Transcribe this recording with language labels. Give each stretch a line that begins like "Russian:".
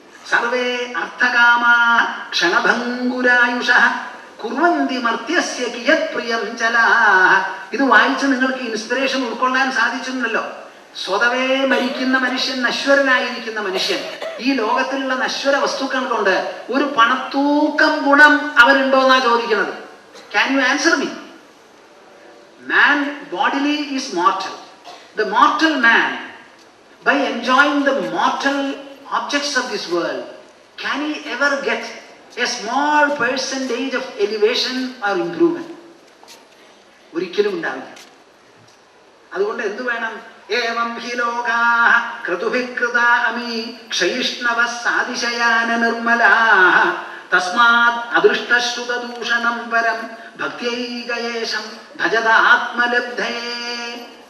Sanskrit: Survey അർത്ഥകാമാ ക്ഷണഭംഗുരായുഷഃ കുർവന്തി മർത്യസ്യ കിയത് പ്രിയം ജലാഃ.
Malayalam: ഇത് വായിച്ച് നിങ്ങൾക്ക് ഇൻസ്പിറേഷൻ ഉൾക്കൊള്ളാൻ സാധിച്ചിട്ടുണ്ടല്ലോ. സ്വതവേ മരിക്കുന്ന മനുഷ്യൻ, നശ്വരനായിരിക്കുന്ന മനുഷ്യൻ, ഈ ലോകത്തിലുള്ള നശ്വര വസ്തുക്കൾ കൊണ്ട് ഒരു പണത്തൂക്കം ഗുണം അവരുണ്ടോന്നാ ചോദിക്കുന്നത്.
English: Can you answer me? Man bodily is mortal. The mortal man, by enjoying the mortal objects of this world, can he ever get a small percentage of elevation or improvement?
Malayalam: ഒരിക്കലും ഉണ്ടാവില്ല. അതുകൊണ്ട് എന്തു വേണം?
Sanskrit: ഏവം ഹി ലോകാഃ ക്രതുഭികൃതാ അമി ക്ഷയിഷ്ണവഃ സാതിശയാന നിർമ്മലാഃ തസ്മാത് അദൃഷ്ടശ്രുതദൂഷണം പരം ഭക്ത്യൈകയേശം ഭജത ആത്മലബ്ധയേ.